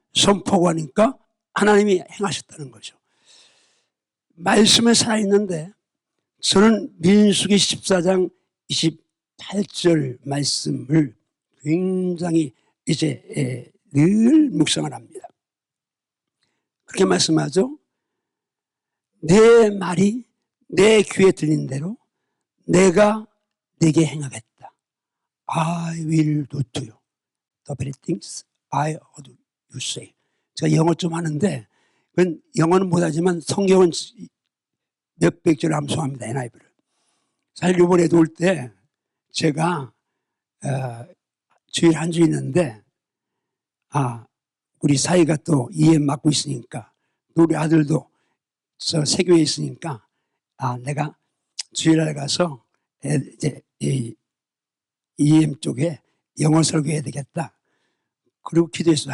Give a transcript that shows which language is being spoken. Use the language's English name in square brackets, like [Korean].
[Korean] 선포하고 하니까 하나님이 행하셨다는 거죠. 말씀에 살아있는데 저는 민수기 14장 28절 말씀을 굉장히 이제 늘 묵상을 합니다. 그렇게 말씀하죠. 내 말이 내 귀에 들린 대로 내가 네게 행하겠다. [English] I will do to you the very things I heard you say. [Korean] 제가 영어 좀 하는데 그건 영어는 못하지만 성경은 몇백 절 암송합니다. NIV를. 사실 이번에도 올 때 제가 주일 한 주 있는데 우리 사이가 또 EM 맡고 있으니까 또 우리 아들도 저 세교에 있으니까 내가 주일날 가서 이제 EM 쪽에 영어 설교해야 되겠다. 그리고 기도했어요.